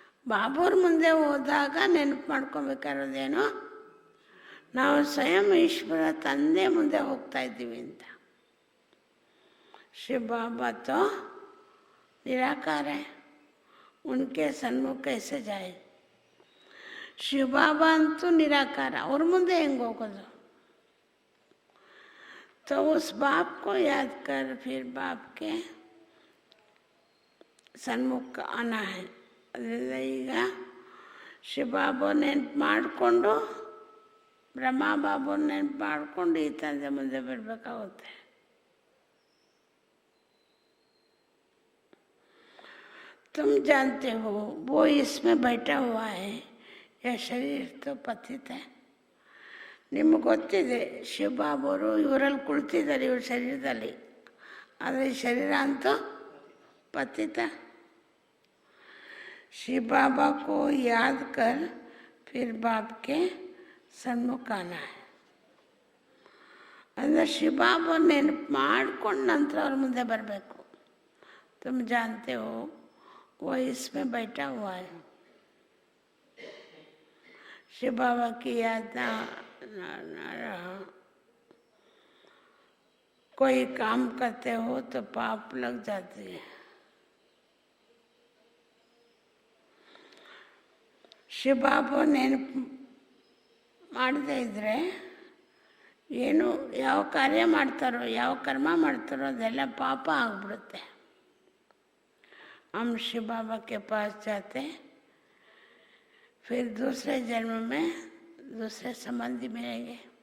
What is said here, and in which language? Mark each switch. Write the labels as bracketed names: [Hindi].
[Kannada] ಬಾಬೋರ್ ಮುಂದೆ ಹೋದಾಗ ನೆನಪು ಮಾಡ್ಕೊಬೇಕಾರೋದೇನೋ ನಾವು ಸ್ವಯಂ ಈಶ್ವರ ತಂದೆ ಮುಂದೆ ಹೋಗ್ತಾ ಇದ್ದೀವಿ ಅಂತ. [Hindi] शिव बाबा तो निराकार है, उनके सन्मुख कैसे जाए. [Kannada] शिव बाबा ಅಂತೂ निराकार, ಅವ್ರ ಮುಂದೆ ಹೆಂಗೆ ಹೋಗೋದು. [Hindi] तो उस बाप को याद कर फिर बाप के सन्मुख आना है. [Kannada] ಅದರಿಂದ ಈಗ ಶಿವಬಾಬು ನೆನಪು ಮಾಡಿಕೊಂಡು ಬ್ರಹ್ಮ ಬಾಬು ನೆನಪು ಮಾಡಿಕೊಂಡು ಈ ತಂದೆ ಮುಂದೆ ಬರಬೇಕಾಗುತ್ತೆ. [Hindi] तुम जानते हो वो इसमें बैठा हुआ है, यह शरीर तो पतित है. [Kannada] ನಿಮಗೆ ಗೊತ್ತಿದೆ ಶಿವಬಾಬರು ಇವರಲ್ಲಿ ಕುಳಿತಿದ್ದಾರೆ ಇವ್ರ ಶರೀರದಲ್ಲಿ, ಆದರೆ ಈ ಶರೀರ ಅಂತೂ ಪತಿತ. [Hindi] शिव बाबा को याद कर फिर बाप के सन्मुख आना है. [Kannada] ಅಂದರೆ ಶಿವ ಬಾಬಾ ನೆನಪು ಮಾಡ್ಕೊಂಡು ನಂತರ ಅವ್ರ ಮುಂದೆ ಬರಬೇಕು. [Hindi] तुम जानते हो वो इसमें बैठा हुआ है. शिव बाबा की याद ना रहा, कोई काम करते हो तो पाप लग जाती है. [Kannada] ಶಿವ ಬಾಬಾ ನೆನಪು ಮಾಡದೇ ಇದ್ದರೆ ಏನು ಯಾವ ಕಾರ್ಯ ಮಾಡ್ತಾರೋ ಯಾವ ಕರ್ಮ ಮಾಡ್ತಾರೋ ಅದೆಲ್ಲ ಪಾಪ ಆಗಿಬಿಡುತ್ತೆ. [Hindi] हम शिव बाबा के पास जाते फिर दूसरे जन्म में दूसरे संबंधी मिलेंगे.